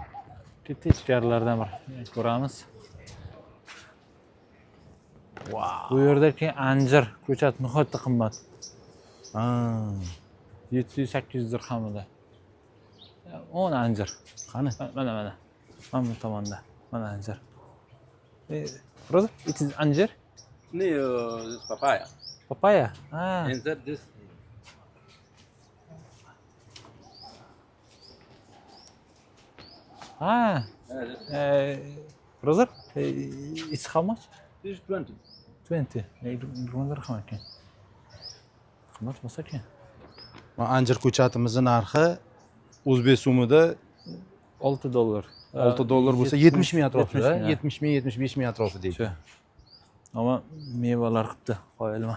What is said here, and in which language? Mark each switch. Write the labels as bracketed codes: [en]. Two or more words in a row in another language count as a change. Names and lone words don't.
[uz] Techkarlardan bir ko'ramiz. Bu yerda keyin anjir ko'chat nihoyatda qimmat. 700-800 dirhamida. 10 anjir. Qani? Mana. Mana bu tomonda. Mana anjir. [en] Brother, it is anjir? No, this papaya. Papaya. Ah. Inside this. Ah. Brother, it's how much? This is 20. [uz] 20. 20 dirham ekan. Qimmat bo'lsa keyin. Mana anjir ko'chatimizning narxi o'zbek so'mida 6 dollar. 6 dollar bo'lsa 70 ming atrofida, 70 ming. 75 ming atrofida ekan. Shu. Ammo mevalar qilibdi, qoyilman.